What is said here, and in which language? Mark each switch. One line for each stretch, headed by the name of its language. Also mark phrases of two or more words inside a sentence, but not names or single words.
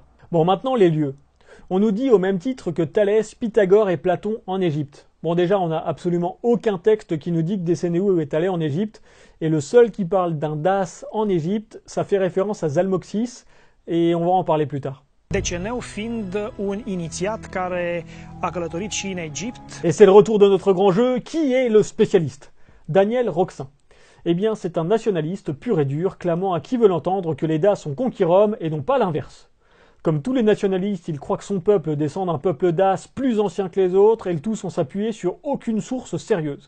French: Bon, maintenant, les lieux. On nous dit au même titre que Thalès, Pythagore et Platon en Égypte. Bon, déjà, on n'a absolument aucun texte qui nous dit que Décénéou est allé en Égypte, et le seul qui parle d'un Dace en Égypte, ça fait référence à Zalmoxis, et on va en parler plus tard.
Romanian: Deceneu fiind un inițiat care a călătorit și în Égypte.
French: Et c'est le retour de notre grand jeu. Qui est le spécialiste? Daniel Roxin. Eh bien, c'est un nationaliste pur et dur, clamant à qui veut l'entendre que les Daces ont conquis Rome et non pas l'inverse. Comme tous les nationalistes, il croit que son peuple descend d'un peuple dace plus ancien que les autres et le tout sans s'appuyer sur aucune source sérieuse.